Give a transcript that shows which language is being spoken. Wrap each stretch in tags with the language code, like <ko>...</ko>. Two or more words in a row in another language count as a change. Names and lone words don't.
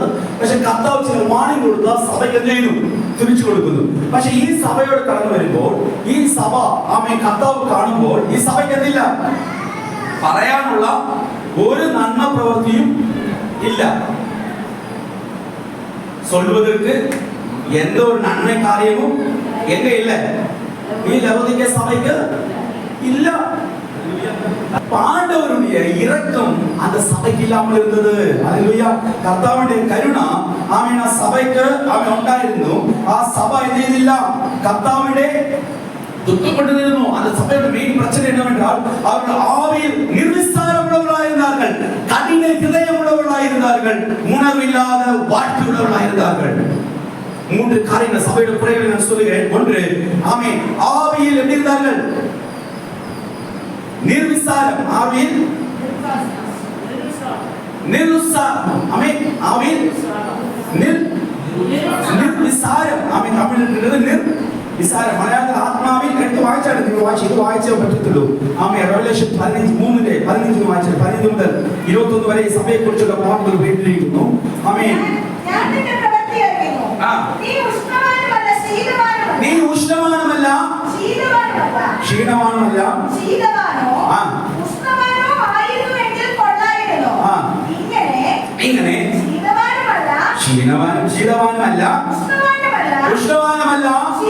<ml>പക്ഷെ കർത്താവ് ചില വാണിംഗ് കൊടുത്ത സഭയ്ക്ക് എന്ത് ചെയ്യുന്നു? തിരിച്ചു കൊടുക്കുന്നു. പക്ഷെ ഈ സഭയോട് കടന്നു വരുമ്പോൾ ഈ സഭ ആമേൻ കർത്താവ് കാണുമ്പോൾ ഈ സഭയ്ക്ക് എന്തില്ല? പറയാനുള്ള ഒരു നന്മ പ്രവൃത്തിയും ഇല്ല.</ml> <ta>சொல்வதற்கு எந்த ஒரு நன்மை காரியமும் எங்க இல்ல, லவோதிக்கே சபைக்கு இல்ல. ஆண்டவருடைய இரக்கம் அந்த சபைக்கு இல்லாமல் இருந்தது. அல்லேலூயா.</ta> <ml>കർത്താവിന്റെ കരുണ ആമേൻ ആ സഭയ്ക്ക് ആമേൻ ഉണ്ടായിരുന്നു. ആ സഭ എന്ത് ചെയ്തില്ല? കർത്താവിന്റെ ദുഃഖപ്പെട്ടിരുന്നു.</ml> <ta>அந்த சபையோட மெயின் பிரச்சனை என்னவென்றால் அவர்கள் ஆவியில் நிர்விசாரமுள்ளவர்களாயிருந்தார்கள், கடின இதயமுள்ளவர்களாயிருந்தார்கள், உணர்வில்லாத வாழ்க்கை உள்ளவர்களாயிருந்தார்கள். மூன்று காரியங்கள் சபையோட குறைகளை நான் சொல்லுகிறேன். ஒன்று, ஆமென், ஆவியில் எப்படி இருந்தார்கள்? நிர்விசாரம். ஆவியில் நிர்விசாரம். ஆமென். ஆவியில் நிர்விசாரம்.</ta> <ml>ആമേൻ. തമിഴിൽ നിസ്സാരം. മലയാളത്തിൽ ആത്മാവിൽ എടുത്ത് വായിച്ചാണ്. നിങ്ങൾ ഇത് വായിച്ചേ പറ്റത്തുള്ളൂ. ആമേൻ. റെവലേഷൻ 15 വായിച്ചാൽ 15 മുതൽ 21 വരെ ഈ സഭയെ കുറിച്ചുള്ള വാക്കുകൾ എഴുതിയിരിക്കുന്നു. ആമേൻ. നീ ഉഷ്ണമാനുമല്ല ക്ഷീണമാനുമല്ല ഇങ്ങനെ ശീതവാനുമല്ല ഉഷ്ണവാനുമല്ല.</ml>